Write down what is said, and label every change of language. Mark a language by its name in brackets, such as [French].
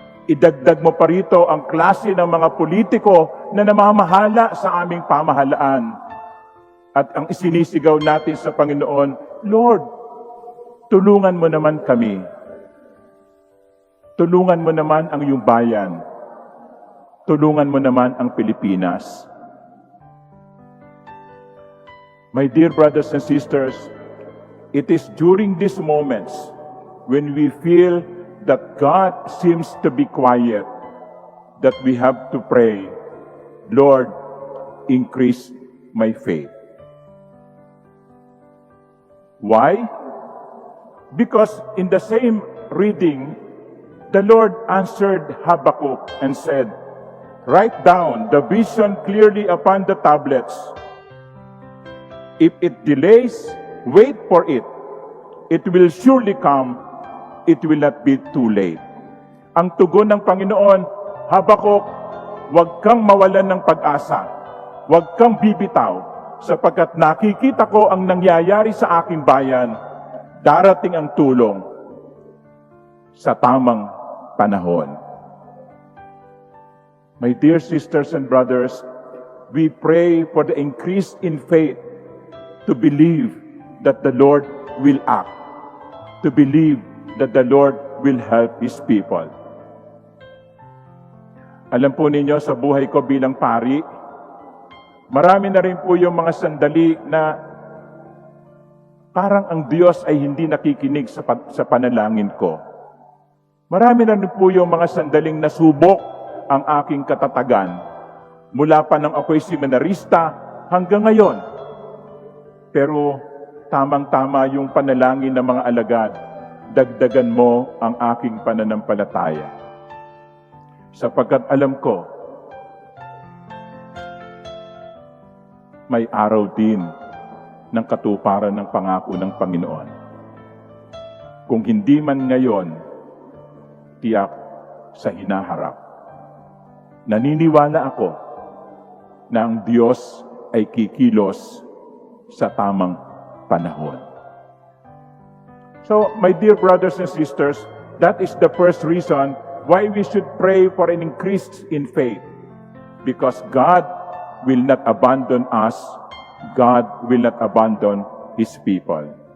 [Filipino] Idagdag mo pa rito ang klase ng mga politiko na namamahala sa aming pamahalaan. At ang isinisigaw natin sa Panginoon, Lord, tulungan mo naman kami. Tulungan mo naman ang iyong bayan. Tulungan mo naman ang Pilipinas. [English] My dear brothers and sisters, it is during these moments when we feel that God seems to be quiet that we have to pray, Lord, increase my faith. Why? Because in the same reading, the Lord answered Habakkuk and said, "Write down the vision clearly upon the tablets. If it delays, wait for it. It will surely come. It will not be too late." [Filipino] Ang tugon ng Panginoon, Habakkuk, huwag kang mawalan ng pag-asa. Huwag kang bibitaw, sapagkat nakikita ko ang nangyayari sa aking bayan. Darating ang tulong sa tamang panahon. [English] My dear sisters and brothers, we pray for the increase in faith to believe that the Lord will act, to believe that the Lord will help His people. [Filipino] Alam po ninyo, sa buhay ko bilang pari, marami na rin po yung mga sandali na parang ang Diyos ay hindi nakikinig sa panalangin ko. Marami na rin po yung mga sandaling nasubok ang aking katatagan. Mula pa nang ako'y seminarista hanggang ngayon. Pero tamang-tama yung panalangin ng mga alagad. dagdagan mo ang aking pananampalataya. Sapagkat alam ko, may araw din ng katuparan ng pangako ng Panginoon. Kung hindi man ngayon, tiyak sa hinaharap. Naniniwala ako na ang Diyos ay kikilos sa tamang panahon. [English] So, my dear brothers and sisters, that is the first reason why we should pray for an increase in faith. Because God will not abandon us. God will not abandon His people.